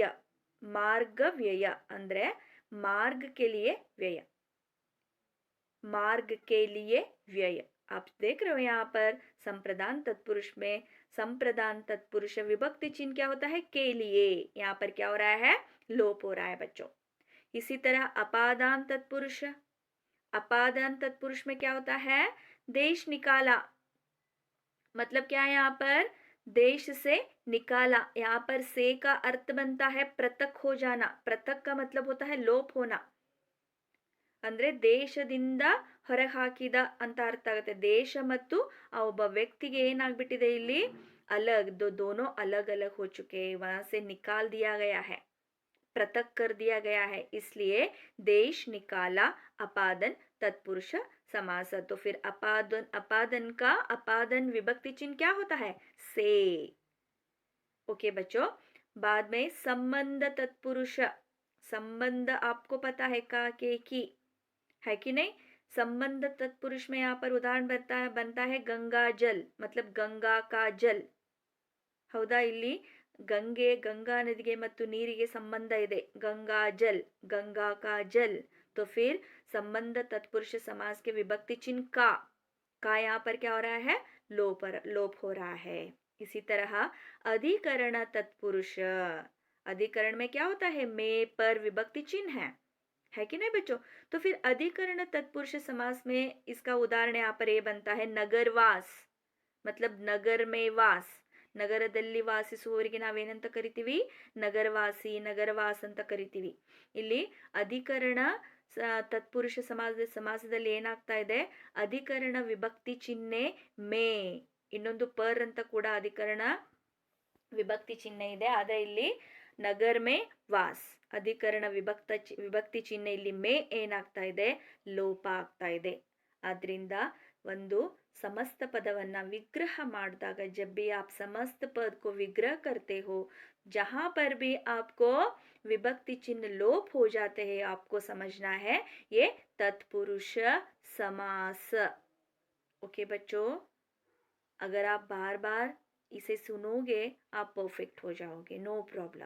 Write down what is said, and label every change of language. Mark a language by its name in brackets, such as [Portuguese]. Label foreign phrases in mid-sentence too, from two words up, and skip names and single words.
[Kannada] ಮಾರ್ಗವ್ಯಯ ಅಂದ್ರೆ [Hindi] ಮಾರ್ಗ के लिए व्यय, मार्ग के लिए व्यय. आप देख रहे हो यहाँ पर संप्रदान तत्पुरुष में संप्रदान तत्पुरुष विभक्ति चिन्ह क्या होता है, के लिए. यहाँ पर क्या हो रहा है, लोप हो रहा है बच्चों. इसी तरह अपादान तत्पुरुष, अपादान तत्पुरुष में क्या होता है, देश निकाला. मतलब क्या है यहाँ पर, देश से निकाला. यहाँ पर से का अर्थ बनता है पृथक हो जाना. पृथक का मतलब होता है लोप होना. [Kannada] ಅಂದ್ರೆ ದೇಶದಿಂದ ಹೊರಗೆ ಹಾಕಿದ ಅಂತ ಅರ್ಥ ಆಗುತ್ತೆ. ದೇಶ ಮತ್ತು ಆ ಒಬ್ಬ ವ್ಯಕ್ತಿಗೆ ಏನಾಗ್ಬಿಟ್ಟಿದೆ ಇಲ್ಲಿ, [Hindi] अलग, दोनों अलग अलग हो चुके, वहां से निकाल दिया गया है, पृथक कर दिया गया है. इसलिए देश निकाला अपादन तत्पुरुष समास. तो फिर अपादन, अपादन का अपादन विभक्ति चिन्ह क्या होता है, से. ओके बच्चों. बाद में संबंध तत्पुरुष. संबंध आपको पता है का के की, है कि नहीं. संबंध तत्पुरुष में यहाँ पर उदाहरण बनता है गंगा जल, मतलब गंगा का जल. [Kannada] ಹೌದಾ. ಇಲ್ಲಿ ಗಂಗೆ, ಗಂಗಾ ನದಿಗೆ ಮತ್ತು ನೀರಿಗೆ ಸಂಬಂಧ ಇದೆ. [Hindi] गंगा जल, गंगा का जल. तो फिर संबंध तत्पुरुष समास के विभक्ति चिन्ह का यहाँ पर क्या हो रहा है, लोप हो रहा है. इसी तरह अधिकरण तत्पुरुष, अधिकरण में क्या होता है, मे पर विभक्ति चिन्ह है कि नहीं बच्चों. तो फिर अधिकरण तत्पुरुष समास में इसका उदाहरण यहाँ पर ये बनता है नगरवास, मतलब नगर में वास. [Kannada] ನಗರದಲ್ಲಿ ವಾಸಿಸುವವರಿಗೆ ನಾವೇನಂತ ಕರಿತೀವಿ, ನಗರವಾಸಿ, ನಗರವಾಸ್ ಅಂತ ಕರಿತೀವಿ. ಇಲ್ಲಿ ಅಧಿಕರಣ ತತ್ಪುರುಷ ಸಮಾಸದಲ್ಲಿ ಏನಾಗ್ತಾ ಇದೆ, ಅಧಿಕರಣ ವಿಭಕ್ತಿ ಚಿಹ್ನೆ ಮೇ, ಇನ್ನೊಂದು ಪರ್ ಅಂತ ಕೂಡ ಅಧಿಕರಣ ವಿಭಕ್ತಿ ಚಿಹ್ನೆ ಇದೆ. ಆದರೆ ಇಲ್ಲಿ [Hindi] नगर में वास, [Kannada] ಅಧಿಕರಣ ವಿಭಕ್ತಿ ಚಿಹ್ನೆ ಇಲ್ಲಿ ಮೇ ಏನಾಗ್ತಾ ಇದೆ, ಲೋಪ ಆಗ್ತಾ ಇದೆ. ಆದ್ರಿಂದ ಒಂದು ಸಮಸ್ತ ಪದವನ್ನ ವಿಗ್ರಹ ಮಾಡಿದಾಗ, [Hindi] जब भी आप समस्त पद को विग्रह करते हो, जहां पर भी आपको विभक्ति चिन्ह लोप हो जाते हैं, आपको समझना है ये तत्पुरुष समास. ओके बच्चों, अगर आप बार बार इसे सुनोगे आप परफेक्ट हो जाओगे, [English] no problem.